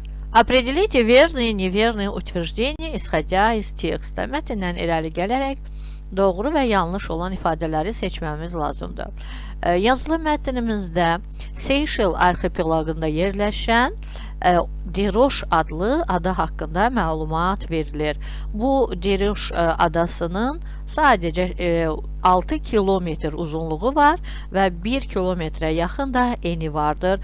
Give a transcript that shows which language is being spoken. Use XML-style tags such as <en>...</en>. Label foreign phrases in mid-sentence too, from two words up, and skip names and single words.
<ru>Определите верные и неверные утверждения, исходя из tекsta.</ru> <az>Mətndən irəli gələrək doğru və yanlış olan ifadələri seçməmiz lazımdır. Yazılı mətnimizdə Seyşel arxipelagında yerləşən Diroş adlı ada haqqında məlumat verilir. Bu Diroş adasının sadəcə 6 kilometr uzunluğu var və 1 kilometrə yaxın da eni vardır.</az>